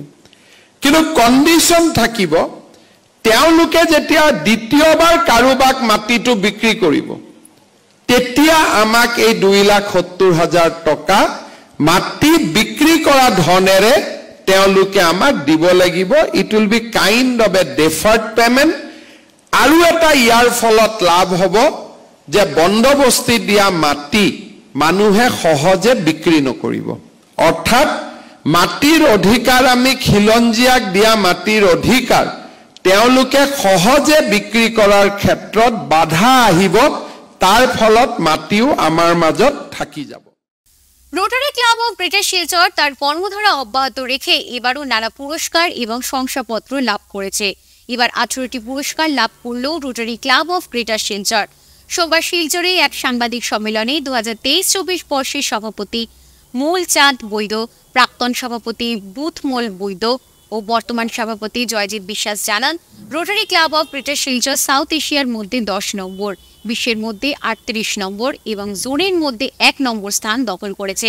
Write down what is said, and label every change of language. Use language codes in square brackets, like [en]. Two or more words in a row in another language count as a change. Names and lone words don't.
[as] কিন্তু কণ্ডিশ্যন থাকিব, তেওঁলোকে যেতিয়া দ্বিতীয়বাৰ কাৰোবাক মাটিটো বিক্ৰী কৰিব, তেতিয়া আমাক এই 2,70,000 টকা মাটি বিক্ৰী কৰা ধনেৰে তেওঁলোকে আমাক দিব লাগিব। [en] It will be kind of a deferred payment. [as] আৰু এটা ইয়াৰ ফলত লাভ হ'ব যে বন্দবস্তি দিয়া মাটি মানুহে সহজে বিক্ৰী নকৰিব। অৰ্থাৎ মাটিৰ অধিকাৰ, আমি খিলঞ্জীয়াক দিয়া মাটিৰ অধিকাৰ তেওঁলোকে সহজে বিক্ৰী কৰাৰ ক্ষেত্ৰত বাধা আহিব, তাৰ ফলত মাটিও আমাৰ মাজত থাকি যাব। [bn] রোটারি ক্লাব অফ গ্রেটার শিলচর তার কর্মধারা অব্যাহত রেখে এবারও নানা পুরস্কার এবং শংসাপত্র লাভ করেছে। এবার 18টি পুরস্কার লাভ করল রোটারি ক্লাব অফ গ্রেটার শিলচর। সোমবার শিলচরে এক সাংবাদিক সম্মেলনে 2023-24 বর্ষের সভাপতি মূলচাঁদ বৈদ্য, প্রাক্তন সভাপতি বুথমল বৈদ্য ও বর্তমান সভাপতি জয়জিৎ বিশ্বাস জানান, রোটারি ক্লাব অফ গ্রেটার শিলচর সাউথ এশিয়ার মধ্যে 10 নম্বর, বিশ্বের মধ্যে 38 নম্বর এবং জোনের মধ্যে 1 নম্বর স্থান দখল করেছে।